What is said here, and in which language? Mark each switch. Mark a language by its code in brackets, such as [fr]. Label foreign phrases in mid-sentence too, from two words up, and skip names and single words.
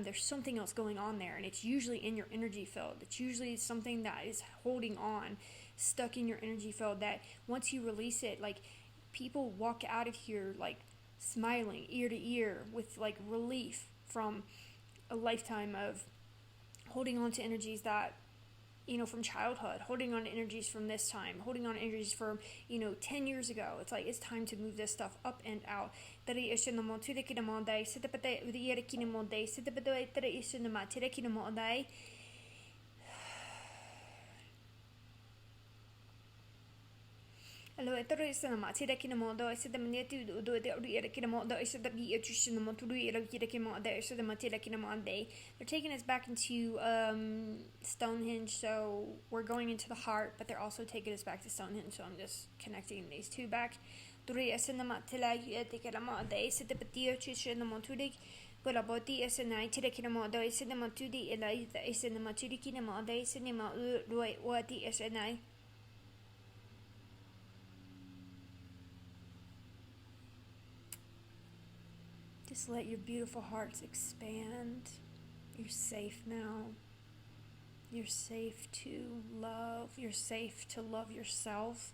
[en] There's something else going on there, and it's usually in your energy field. It's usually something that is holding on, stuck in your energy field, that once you release it, people walk out of here smiling ear to ear with relief from a lifetime of holding on to energies that from childhood, holding on to energies from this time, holding on to energies from, 10 years ago. It's like, it's time to move this stuff up and out. Allora, toro isa nama tira kina mo do isa da mania tu do de ori era kina mo do isa da bi etushi no mo tu era kira kina mo da isa da matira kina mo ande. They're taking us back into Stonehenge, so we're going into the heart, but they're also taking us back to Stonehenge. So I'm just connecting these two back. Turi isa nama tila ite kina mo da isa da bi etushi no mo tu de Gola boti isa na tira kina mo do isa da mo tu de ila isa na mo tu de kina mo da isa ni mo roi wati isa na. Just let your beautiful hearts expand. You're safe now. You're safe to love. You're safe to love yourself.